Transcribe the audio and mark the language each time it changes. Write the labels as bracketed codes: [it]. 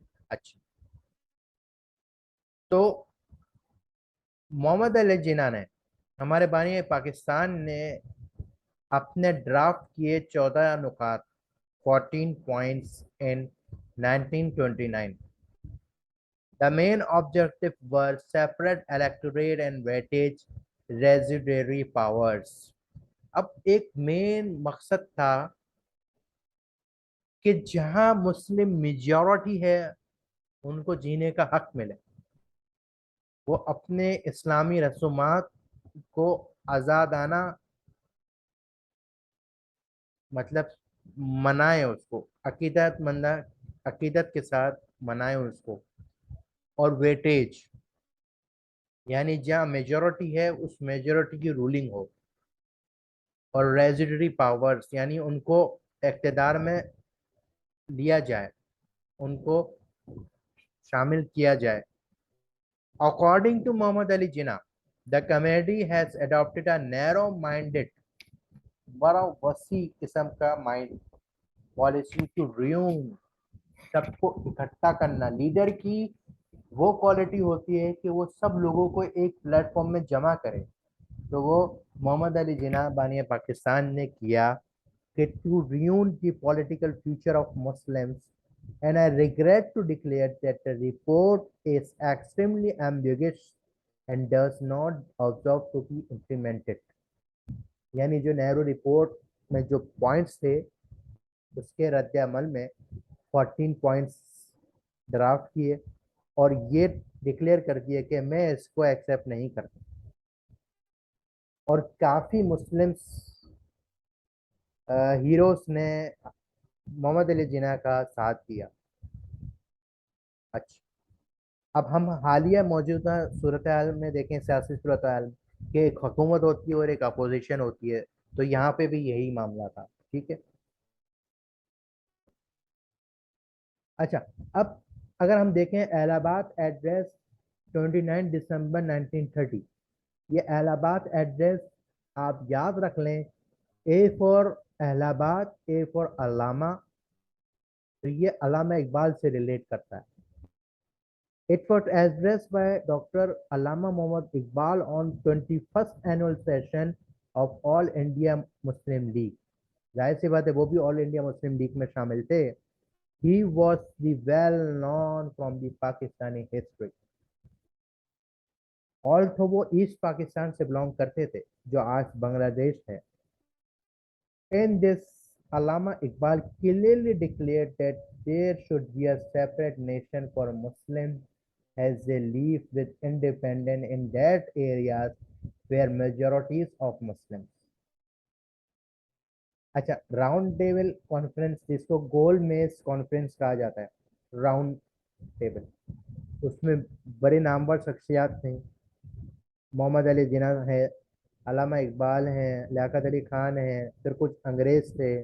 [hi] अच्छा, तो मोहम्मद अली जिन्ना ने, हमारे बानी पाकिस्तान ने अपने ड्राफ्ट किए 14 नुकात, 14 points in 1929। [en] The main objective were separate electorate and weightage residuary powers. [hi] अब एक मेन मकसद था कि जहां मुस्लिम मेजॉरिटी है उनको जीने का हक मिले, वो अपने इस्लामी रसूमात को आज़ादाना मतलब मनाए, उसको अकीदत के साथ मनाए उसको। और वेटेज यानी जहाँ मेजॉरिटी है उस मेजॉरिटी की रूलिंग हो। और रेजिडरी पावर्स यानी उनको इक़्तिदार में लिया जाए, उनको शामिल किया जाए। [en] according to Mohammad Ali Jinnah, the committee has adopted a narrow minded, [hi] बड़ा वसी किस्म का माइंड पॉलिसी [en] to reunite, [hi] सबको इकट्ठा करना। लीडर की वो क्वालिटी होती है कि वो सब लोगों को एक प्लेटफॉर्म में जमा करे। तो वो मोहम्मद अली जिन्ना बानी पाकिस्तान ने किया कि [en] To reunite the political future of Muslims, and I regret to declare that the report is extremely ambiguous and does not observe to be implemented। [hi] यानी जो नेहरू रिपोर्ट में जो पॉइंट्स थे उसके रद्द अमल में 14 पॉइंट्स ड्राफ्ट किए और ये डिक्लेयर कर दिए कि मैं इसको एक्सेप्ट नहीं करता। और काफ़ी मुस्लिम्स हीरोज ने मोहम्मद अली जिन्ना का साथ दिया। अच्छा, अब हम हालिया मौजूदा सूरत हाल में देखें, सियासी सूरत हाल कि एक हुकूमत होती है और एक अपोजिशन होती है, तो यहाँ पे भी यही मामला था। ठीक है। अच्छा, अब अगर हम देखें इलाहाबाद एड्रेस 29 दिसंबर 1930, ये इलाहाबाद एड्रेस आप याद रख लें। A for Allahabad, A for अल्लामा, तो ये अल्लामा इकबाल से रिलेट करता है। [en] It was addressed by Dr. Allama Muhammad Iqbal on 21st annual session of All India Muslim League। [hi] जाहिर सी बात है वो भी ऑल इंडिया मुस्लिम लीग में शामिल थे। [en] He was the well known from the Pakistani history। [hi] Although वो east Pakistan से बिलोंग करते थे जो आज बांग्लादेश है। [en] In this, Allama Iqbal clearly declared that there should be a separate nation for Muslims as they live with independence in that areas where majorities of Muslims। [hi] अच्छा, round table conference जिसको गोल मेज conference कहा जाता है, round table, उसमें बड़े नामवर शख्सियात थे। मोहम्मद अली जिन्ना है, अल्लामा इकबाल हैं, लियाकत अली खान हैं, फिर कुछ अंग्रेज थे।